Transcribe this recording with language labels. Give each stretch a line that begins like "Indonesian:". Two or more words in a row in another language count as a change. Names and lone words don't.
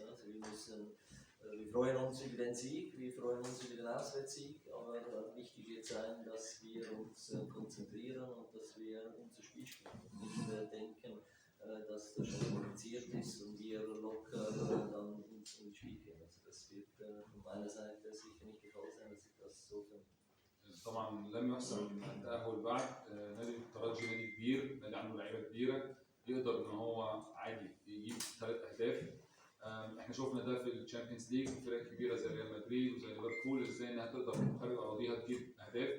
German: Also wir freuen uns über den Sieg, wir freuen uns über den Auswärtssieg, aber wichtig wird sein, dass wir uns konzentrieren und dass wir unser Spiel spielen und nicht denken, dass das schon kompliziert ist und wir locker dann ins Spiel gehen. Also das wird von meiner Seite sicher nicht der Fall sein, dass ich das so finde.
Arabic: طبعا لم يحسم التأهل بعد. نادي الترجي نادي كبير، نادي عنده لعيبه كبيره، يقدر ان هو عادي يجيب 3 اهداف. احنا شفنا ده في الشامبيونز ليج، فرق كبيره زي ريال مدريد وزي ليفربول ازاي انها تقدر من خارج اراضيها تجيب اهداف.